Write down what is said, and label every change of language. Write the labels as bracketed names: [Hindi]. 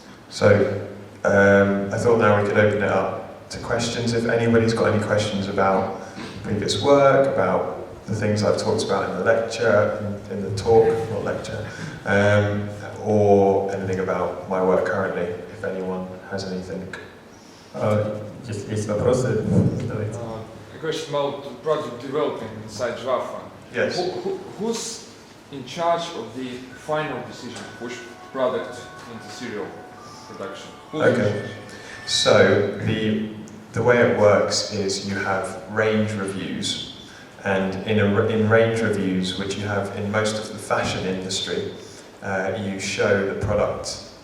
[English] So, I thought now we could open it up to questions. If anybody's got any questions about previous work, about the things I've talked about in the lecture, in the talk, not lecture, or anything about my work currently, if anyone has anything. [Russian] Если есть вопросы, задавайте. [English] A question about product development inside Rapha. Yes. Who's in charge of the final decision to push product into serial production? Okay. So the way it works is you have range reviews, and in range reviews, which you have in most of the fashion industry, you show the product.